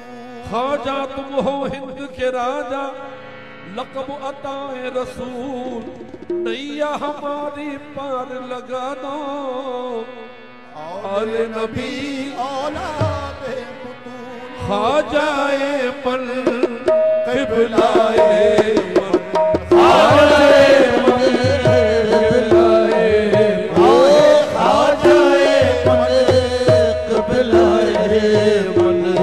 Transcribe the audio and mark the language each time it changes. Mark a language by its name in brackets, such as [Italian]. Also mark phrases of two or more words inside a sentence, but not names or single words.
[Urdu] خواجہ تم ہو ہند کے راجا لقب عطائے رسول نیا ہماری پار لگا دو آل نبی اولاد بتول. [Persian] خواجهٔ من قبلهٔ من خواجهٔ من قبلهٔ خواجهٔ من قبلهٔ من